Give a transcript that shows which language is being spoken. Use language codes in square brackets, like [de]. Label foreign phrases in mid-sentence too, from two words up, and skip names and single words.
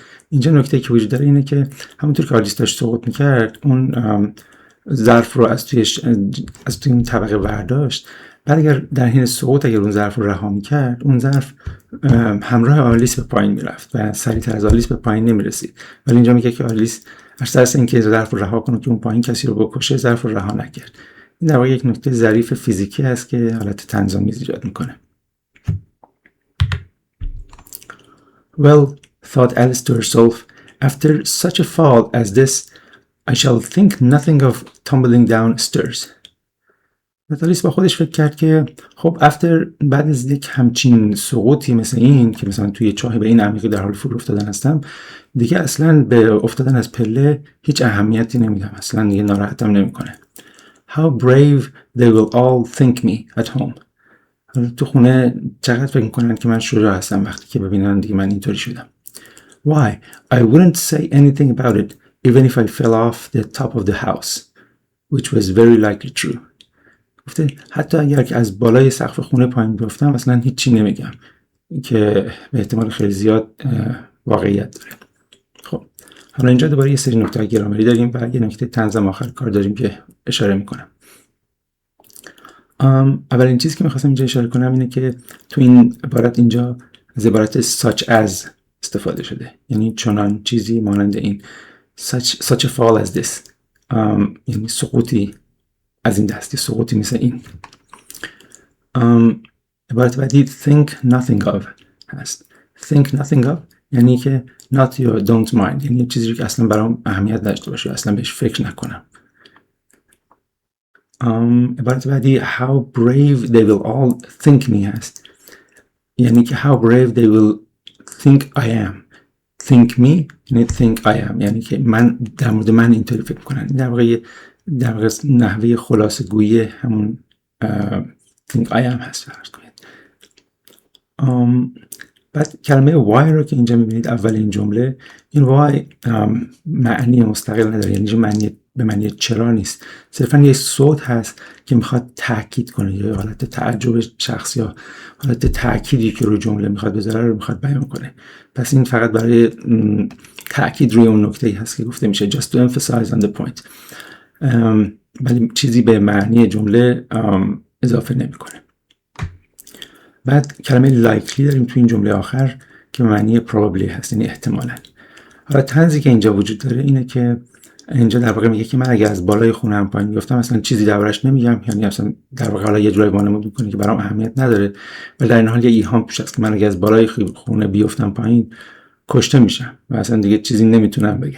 [fa] اینجا نکته که وجود داره اینه که همونطور که آلیس داشت سقوط میکرد اون ظرف رو از توی این طبقه برداشت، بعد اگر در حین سقوط اگر اون ظرف رو رها میکرد، اون ظرف همراه آلیس به پایین میرفت و سریعتر از آلیس به پایین نمیرسید. ولی اینجا میگه که آلیس از ترس اینکه ظرف رو رها کنه که اون پایین کسی رو بکشه، ظرف رو رها نکرد. این در واقع یک نکته ظریف فیزیکی هست که حالت طنزآمیز ایجاد میکنه. [en] Well, thought Alice to herself, after such a fall as this, I shall think nothing of tumbling downstairs. [fa] آلیس با خودش فکر کرد که خب بعد از یک همچین سقوطی مثل این که مثلا توی چاه به این عمیقی در حال فرو افتادن هستم، دیگه اصلا به افتادن از پله هیچ اهمیتی نمیدم، اصلا دیگه ناراحتم نمیکنه. [en] How brave they will all think me at home. [fa] تو خونه چقدر فکر میکنن که من شجاع هستم وقتی که ببینن دیگه من اینطوری شدم. [en] Why? I wouldn't say anything about it even if I fell off the top of the house, which was very likely true. [fa] گفته حتی اگر که از بالای سقف خونه پایین بیفتم اصلا هیچی نمیگم، که به احتمال خیلی زیاد واقعیت داره. خب حالا اینجا دوباره یه سری نکته گرامری داریم و یه نکته طنزم آخر کار داریم که اشاره میکنم. اولین چیزی که میخواستم اینجا اشاره کنم اینه که تو این عبارت اینجا از عبارت [en] such as [fa] استفاده شده، یعنی چنان چیزی مانند این. [en] such a fall as this [fa] یعنی سقوطی از این دستی، سقوطی مثل این. عبارت بعدی [en] think nothing of [fa] هست. [en] think nothing of [fa] یعنی که not یا [en] don't mind، [fa] یعنی چیزی که اصلا برام اهمیت نداشته باشه، اصلا بهش فکر نکنم. عبارت بعدی [en] how brave they will all think me [fa] هست. یعنی که [en] how brave they will think I am. think me [fa] یعنی [en] think I am، [fa] یعنی که من در مورد من اینطوری فکر کنن. در واقع نحوه خلاصه گویی همون [en] think I am [fa] هست فرض کنید. بعد کلمه why رو که اینجا میبینید اول این جمله، این why معنی مستقل نداره، یعنی به معنی چرا نیست، صرفا یه صوت هست که میخواد تاکید کنه، یا حالت تعجب شخص یا حالت تاکیدی که روی جمله میخواد بذاره رو میخواد بیان کنه. پس این فقط برای تاکید روی اون نکته‌ای هست که گفته میشه [en] just to emphasize on the point، [fa] ولی چیزی به معنی جمله اضافه نمیکنه. بعد کلمه likely داریم تو این جمله آخر که معنی probably هست، یعنی احتمالاً. حالا طنزی که اینجا وجود داره اینه که اینجا در واقع میگه که من اگه از بالای خونم پایین بیفتم اصلا چیزی دربارش نمیگم، یعنی اصلا در واقع حالا یه جورایی وانمود میکنه که برام اهمیت نداره، ولی در این حال یه ایهام توش هست که من اگه از بالای خونه بیفتم پایین کشته میشم و اصلا دیگه چیزی نمیتونم بگم.